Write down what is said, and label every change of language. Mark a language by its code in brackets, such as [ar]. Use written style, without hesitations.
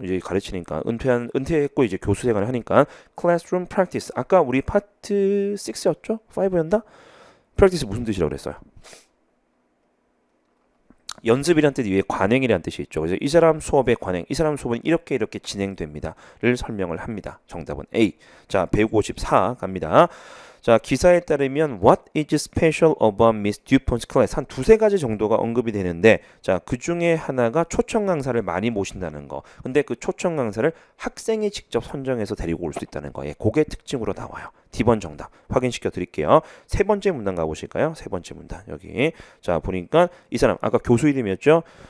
[ko] 이제 가르치니까 은퇴했고 이제 교수 생활을 하니까 classroom practice. 아까 우리 파트 6였죠? 5였나? practice 무슨 뜻이라고 그랬어요? 연습이란 뜻 이외에 관행이란 뜻이 있죠. 그래서 이 사람 수업의 관행, 이 사람 수업은 이렇게 진행됩니다를 설명을 합니다. 정답은 A. 자, 154 갑니다. 자, 기사에 따르면 [en] What is special about Miss Dupont's class? [ko] 한 두세 가지 정도가 언급이 되는데 자, 그 중에 하나가 초청 강사를 많이 모신다는 거. 근데 그 초청 강사를 학생이 직접 선정해서 데리고 올 수 있다는 거. 그게 특징으로 나와요. D번 정답 확인시켜 드릴게요. 세 번째 문단 가보실까요? 세 번째 문단 여기. 자, 보니까 이 사람 아까 교수 이름이었죠.